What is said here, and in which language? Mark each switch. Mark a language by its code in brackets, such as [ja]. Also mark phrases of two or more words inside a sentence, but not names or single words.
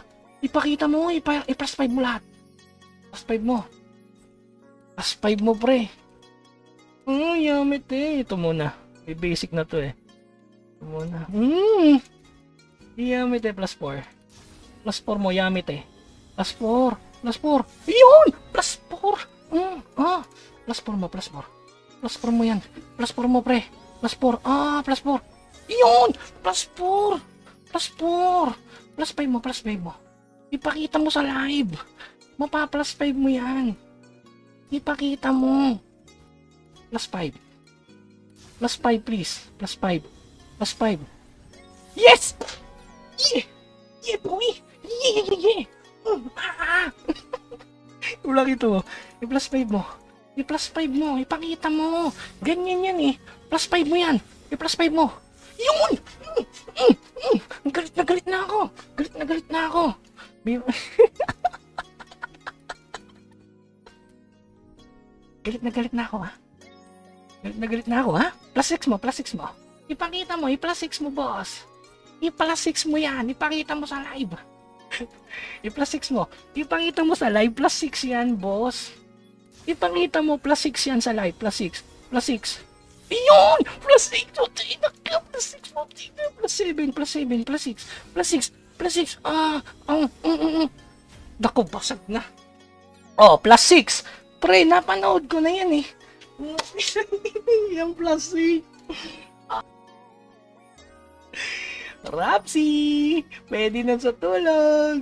[tl] Ipakita mo, i-plus 5 mo lahat. Plus 5 mo. Plus 5 mo, pre. Yummy tay. Ito muna. May basic na to eh. Ito muna. Yummy tay, plus 4. Plus 4 mo, yummy tay. Plus 4. Plus 4. Yun! Plus 4. Plus 4 mo, plus 4. Plus 4 mo yan. Plus 4 mo, pre. Plus 4. Plus 4. Yun! Plus 4. Plus 4. Plus 5 mo, plus 5 mo. Ipakita mo sa live. Mapa-plus 5 mo yan. Ipakita mo. Plus 5. Plus 5, [en] please. Plus 5. Plus 5. Yes! Yeah! Yeah, boy! Yeah! [tl] Ulang ito. I-plus 5 mo. I-plus 5 mo. Ipakita mo. Ganyan yan eh. Plus 5 mo yan. I-plus 5 mo. Yun! Galit na ako. Galit na ako. Galit na ako, ha? Galit na ako, ha? Plus 6 mo, plus 6 mo. Ipakita mo, i-plus 6 mo, boss. I-plus 6 mo yan. Ipakita mo sa live. I-plus 6 mo. Ipakita mo sa live. Plus 6 yan, boss. Ipakita mo, plus 6 yan sa live. Plus 6. Plus 6. Yun! Plus 6. Plus 6. Plus 7. Plus 7. Plus 6. Plus 6. Plus 6. Dako, basag na. Oh, plus 6. Pre, napanood ko na yan eh. Yung plus 6. Rapsi! Pwede na sa tulog.